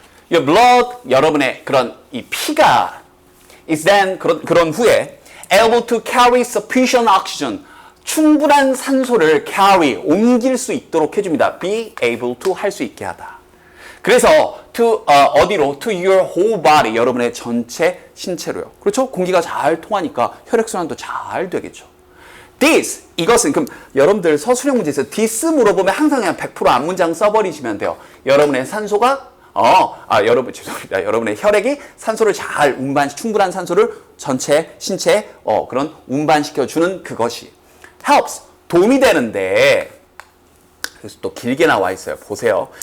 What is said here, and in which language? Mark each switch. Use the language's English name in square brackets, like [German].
[English] your blood, [Korean] 여러분의 그런 이 피가 [English] is then [Korean] 그런 후에 [English] able to carry sufficient oxygen, [Korean] 충분한 산소를 carry, 옮길 수 있도록 해줍니다. be able to 할 수 있게 하다. 그래서 to 어디로? [English] to your whole body, [Korean] 여러분의 전체 신체로요. 그렇죠? 공기가 잘 통하니까 혈액순환도 잘 되겠죠. this, 이것은, 그럼 여러분들 서술형 문제에서 this 물어보면 항상 그냥 100% 앞문장 써버리시면 돼요. 여러분의 산소가 여러분 죄송합니다. 여러분의 혈액이 산소를 잘 충분한 산소를 전체 신체에 그런 운반시켜 주는 그것이 helps, 도움이 되는데, 그래서 또 길게 나와 있어요. 보세요.